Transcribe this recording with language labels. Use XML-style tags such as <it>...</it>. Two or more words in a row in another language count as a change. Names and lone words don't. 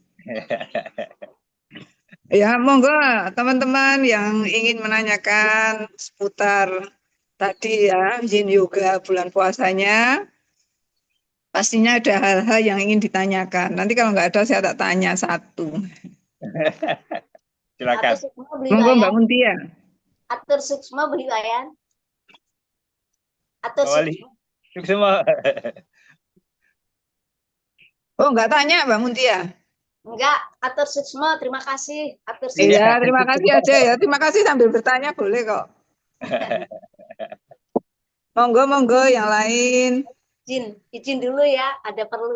<id>Ya, monggo teman-teman yang ingin menanyakan seputar tadi ya, Yin Yoga bulan puasanya, pastinya ada hal-hal yang ingin ditanyakan. Nanti kalau nggak ada, saya tak tanya satu. Silakan. Monggo Mbak Muntia.</id> <ban>Atur suksma beli Wayan. Atur suksma.</ban> <id>Oh, nggak tanya Mbak Muntia? Enggak,</id> <ban>atur suksma,</ban> <id>terima kasih.</id> <ban>Atur suksma.</ban> <id>Iya, terima kasih aja ya. Terima kasih sambil bertanya boleh kok. Monggo yang lain. Izin dulu ya, ada perlu.</id>